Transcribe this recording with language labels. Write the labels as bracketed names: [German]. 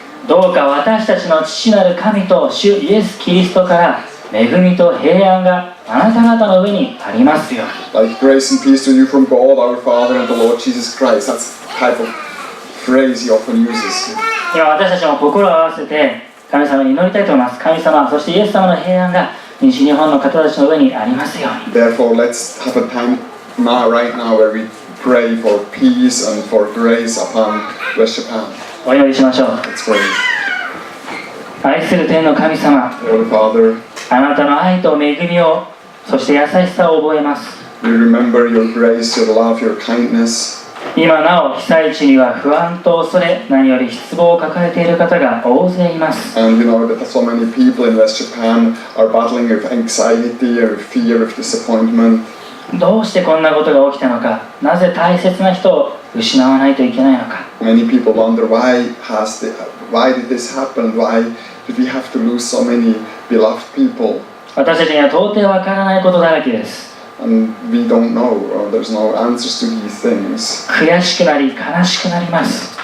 [Japanese] どうか私たちの父なる神と主イエス・キリストから恵みと平安があなた方の上にありますように。 [English] Like grace and peace to you from God, our Father, and the Lord Jesus Christ. That's the type of phrase he often uses. [Japanese] 今私たちも心を合わせて神様に祈りたいと思います。神様、そしてイエス様の平安が西日本の方たちの上にありますように。 [English] Therefore, let's have a time right now, where we pray for peace and for grace upon West Japan. [Japanese] お祈りしましょう。 [English] Let's pray. [Japanese] 愛する天の神様、 [English] Lord Father, [Japanese] あなたの愛と恵みを、そして優しさを覚えます。 [English] we remember your grace, your love, your kindness. [Japanese] 今なお被災地には不安と恐れ、何より失望を抱えている方が大勢います。 [English] And you know that so many people in West Japan are battling with anxiety, with fear, with disappointment. [Japanese] どうしてこんなことが起きたのか、なぜ大切な人を失わないといけないのか。 [English] Many people wonder why did this happen? Why did we have to lose so many beloved people? [Japanese] 私たちには到底わからないことだらけです。 [English] And we don't know, there's no answers to these things. [Japanese] 悔しくなり悲しくなります。